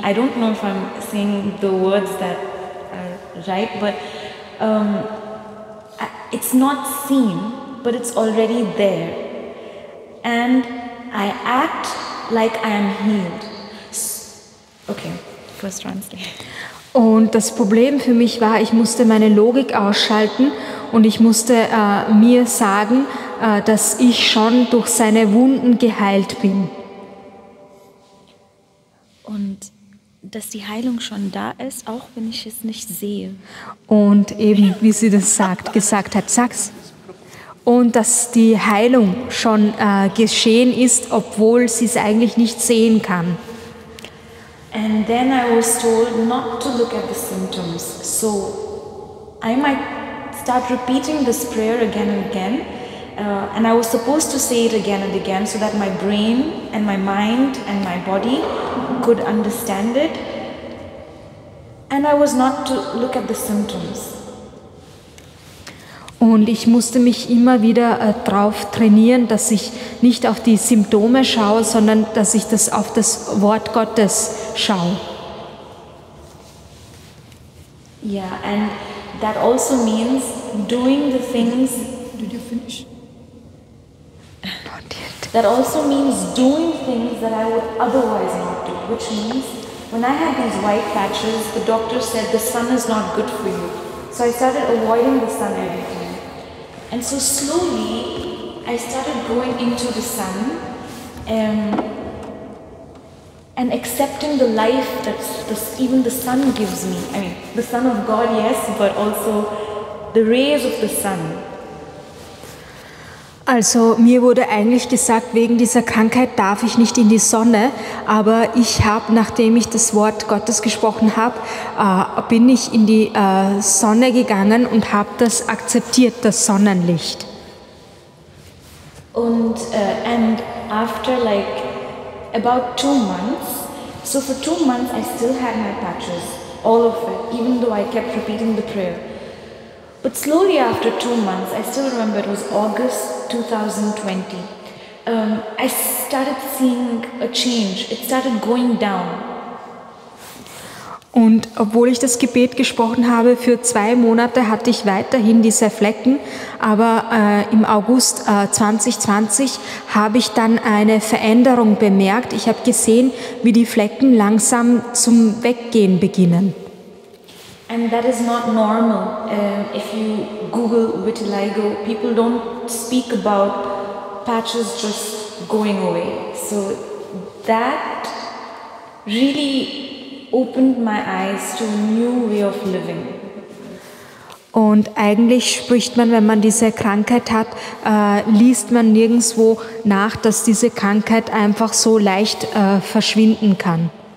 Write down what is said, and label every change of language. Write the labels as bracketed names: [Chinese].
[English] I don't know if I'm saying the words that are right, but it's not seen, but it's already there. And I act like I am healed. Okay, first translate. [German] Und das Problem für mich war, ich musste meine Logik ausschalten und ich musste mir sagen, dass ich schon durch seine Wunden geheilt bin. Und dass die Heilung schon da ist, auch wenn ich es nicht sehe. Und eben, wie sie das gesagt hat, sag's. Und dass die Heilung schon geschehen ist, obwohl sie es eigentlich nicht sehen kann. [English] And then I was told not to look at the symptoms. So I might start repeating this prayer again and again. And I was supposed to say it again and again so that my brain and my mind and my body could understand it. And I was not to look at the symptoms. [German] Und ich musste mich immer wieder darauf trainieren, dass ich nicht auf die Symptome schaue, sondern dass ich auf das Wort Gottes schaue. [English] Yeah, and that also means doing the things. Did you finish? Not yet. That also means doing things that I would otherwise not do, which means when I had these white patches, the doctor said the sun is not good for you. So I started avoiding the sun every time. And so slowly I started going into the sun and accepting the life that even the sun gives me. I mean, the Son of God, yes, but also the rays of the sun. [German] Also mir wurde eigentlich gesagt, wegen dieser Krankheit darf ich nicht in die Sonne, aber ich habe, nachdem ich das Wort Gottes gesprochen habe, bin ich in die Sonne gegangen und habe das akzeptiert, das Sonnenlicht. [English] And after like about 2 months, so for 2 months I still had my patches, all of it, even though I kept repeating the prayer. But slowly after 2 months, I still remember it was August 2020, I started seeing a change. It started going down. [German] Und obwohl ich das Gebet gesprochen habe, für 2 Monate hatte ich weiterhin diese Flecken, aber im August 2020 habe ich dann eine Veränderung bemerkt. Ich habe gesehen, wie die Flecken langsam zum Weggehen beginnen. [English] And that is not normal. If you Google vitiligo, people don't speak about patches just going away. So that really opened my eyes to a new way of living. [German] Und eigentlich spricht man, wenn man diese Krankheit hat, liest man nirgendwo nach, dass diese Krankheit einfach so leicht verschwinden kann.